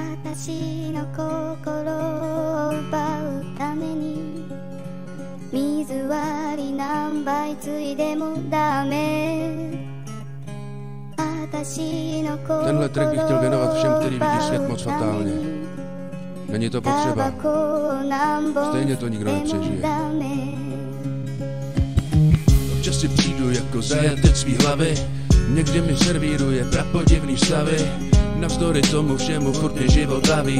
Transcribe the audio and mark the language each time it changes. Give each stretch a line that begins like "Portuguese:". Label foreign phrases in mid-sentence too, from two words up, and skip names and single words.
Japanese: 私の心を奪うために水割り何杯ついでもダメ。
Czech: Tenhle track bych chtěl věnovat všem, kteří vidí svět moc fatálně. Není to potřeba. Stejně to nikdo nepřežije. Občas si přijdu jako zajatec svý hlavy. Někdy mi servíruje prapodivný stavy. Navzdory tomu všemu furt mě život baví.